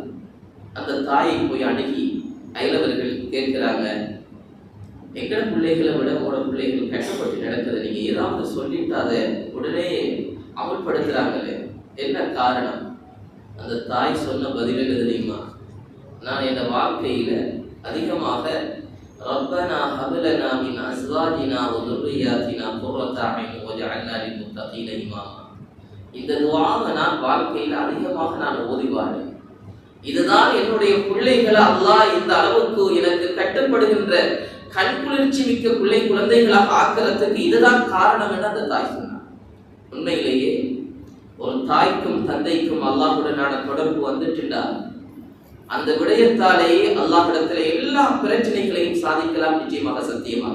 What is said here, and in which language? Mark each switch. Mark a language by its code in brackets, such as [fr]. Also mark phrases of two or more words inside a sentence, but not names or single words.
[ta] அந்த தாயை போய் அணுகி அயலவர்கள் கேட்கிறாங்க, எங்கட பிள்ளைகளை விட உங்களோட பிள்ளைகள் கஷ்டப்பட்டு நடக்குது, நீங்க ஏதாவது சொல்லிட்டு அதை உடனே அமல்படுத்துறாங்களே, என்ன காரணம்? அந்த தாய் சொன்ன பதில் என்ன தெரியுமா? நான் என் வாழ்க்கையில அதிகமாக [ar] ربنا هب لنا من أزواجنا و ذُرِّيَّاتِنَا قُرَّةَ أَعْيُنٍ وَاجْعَلْنَا لِلْمُتَّقِينَ إِمَامًا. [ta] இந்த துஆவை நான் வாழ்க்கையில் அதிகமாக நான் ஓதிவாரேன். இதுதான் என்னுடைய பிள்ளைகளை அல்லாஹ் இந்த அளவுக்கு எனக்கு கட்டுப்படுகின்ற கண்குளிர்ச்சி மிக்க குழந்தைகளாக ஆக்கிறதுக்கு இதுதான் காரணம் என்று அந்த தாய் சொன்னார். உண்மையிலேயே ஒரு தாய்க்கும் தந்தைக்கும் அல்லாஹ்வுடனான தொடர்பு வந்துட்டுண்டா அந்த விடயத்தாலேயே அல்லாஹ்விடத்தில் எல்லா பிரச்சனைகளையும் சாதிக்கலாம், நிச்சயமாக, சத்தியமாக.